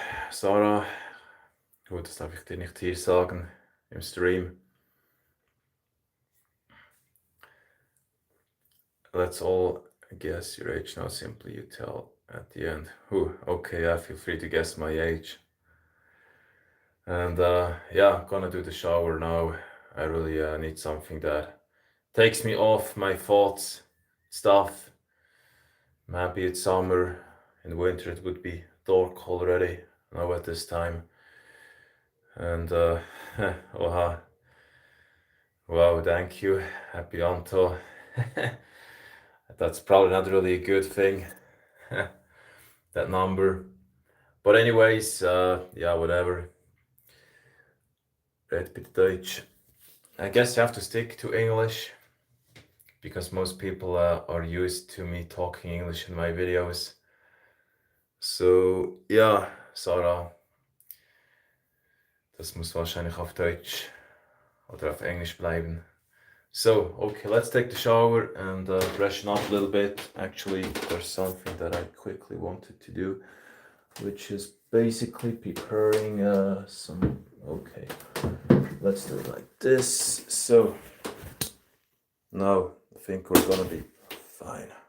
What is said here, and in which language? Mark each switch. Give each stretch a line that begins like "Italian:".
German: Sarah, gut, das darf ich dir nicht hier sagen im Stream.
English: Let's all guess your age now. Simply you tell at the end. Okay, I feel free to guess my age. And yeah, gonna do the shower now. I really need something that takes me off my thoughts, stuff. Maybe it's summer. In winter it would be dark already now at this time. And oha. Wow, thank you. Happy Anto. That's probably not really a good thing, that number. But anyways, yeah, whatever.
German: Red bitte Deutsch.
English: I guess you have to stick to English because most people are used to me talking English in my videos.
German: So, ja, Sarah, das muss wahrscheinlich auf Deutsch oder auf Englisch bleiben.
English: So, okay, let's take the shower and freshen up a little bit. Actually, there's something that I quickly wanted to do, which is basically preparing some... Okay, let's do it like this. So, now I think we're gonna be fine.